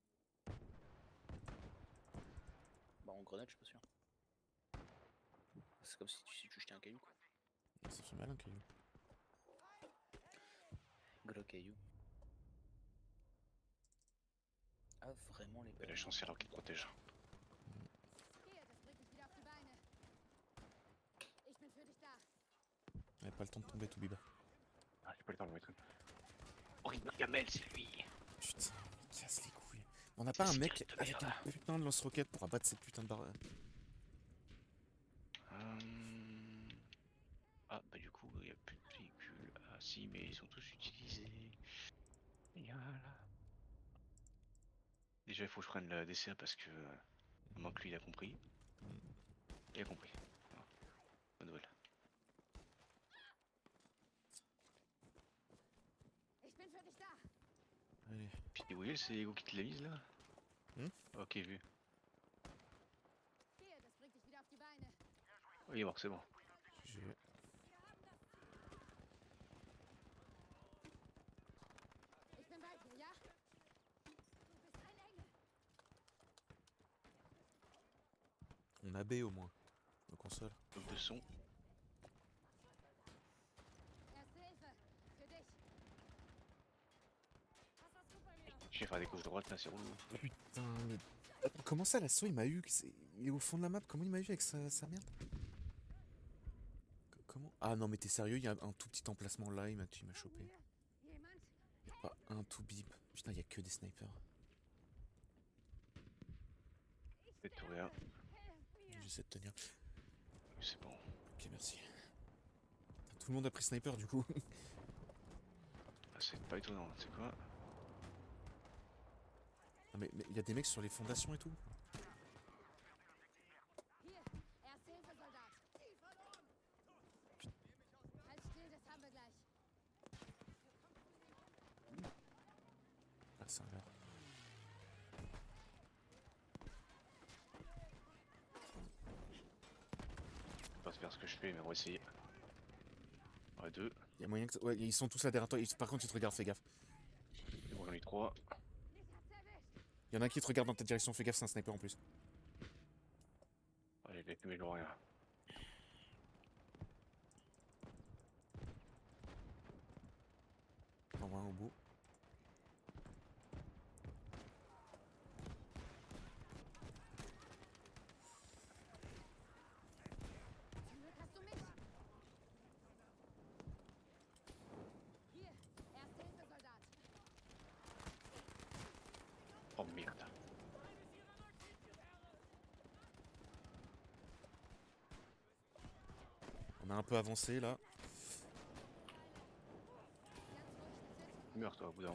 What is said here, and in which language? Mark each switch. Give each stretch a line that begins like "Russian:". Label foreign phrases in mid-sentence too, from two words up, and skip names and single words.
French: Bah en grenade, je suis pas sûr. C'est comme si tu jetais un caillou quoi. Ça fait mal un caillou. Gros caillou. Ah vraiment les Et la balles. chancelière qui te protège.
German: Hier, das bringt mich wieder auf die Beine. Ich bin für dich da.
French: J'avais pas le temps de tomber, tout bibé. Ah, j'ai pas le temps de le mettre. Oh, Gamel, c'est lui. Putain, il casse les couilles. On n'a pas un mec de avec un putain de lance-roquette pour abattre cette putain de barre. Ah, bah du coup, il n'y a plus de véhicules. Ah si, mais ils sont tous utilisés. Et voilà. Déjà, il faut que je prenne la DCA parce que... à moins que lui, il a compris. Il a compris. Voilà. Bonne nouvelle.
German: Ich bin für dich da.
French: Allez. Puis oui, c'est Ego qui te l'a mise là. Ok, vu.
German: Hier, das bringt dich wieder auf die Beine.
French: Oh, il est mort, c'est bon. J'ai-
German: Ich bin bei dir, ja? Du bist ein Engel.
French: On a B au moins. Nos consoles. Bloc de son.
German: Erste Hilfe. Für dich. Was hast du bei mir?
French: Je vais faire des gauches droites là, c'est relou. Putain, mais. Attends, comment ça l'assaut il m'a eu Il est au fond de la map, comment il m'a eu avec sa merde Comment Ah non mais t'es sérieux, il y a un tout petit emplacement là, il m'a chopé.
German: Jemand?
French: Y a pas un tout bip. Putain, y a que des snipers. C'est tout rien. J'essaie de tenir. C'est bon. Ok, merci. Putain, tout le monde a pris sniper du coup. Ah, c'est pas étonnant, c'est quoi? Non mais y a des mecs sur les fondations et tout.
German: Hier, Erste Hilfe, Soldat. Halt still, das haben wir gleich.
French: Ah, c'est un leurre. Je peux pas faire ce que je fais, mais on va essayer. Ouais, 2. Y a moyen que. Ouais, ils sont tous là derrière toi. Par contre, ils te regardent, fais gaffe. C'est bon, j'en ai 3.
German: Mich hat's erwischt.
French: Y en a un qui te regarde dans ta direction, fais gaffe, c'est un sniper en plus. Allez, mais je vois rien. J'en vois un au bout.
German: Zum Glück hast du mich. Hier, Erste Hilfe, Soldat.
French: Oh merde. On a un peu avancé là. Meurs toi au bout d'un moment.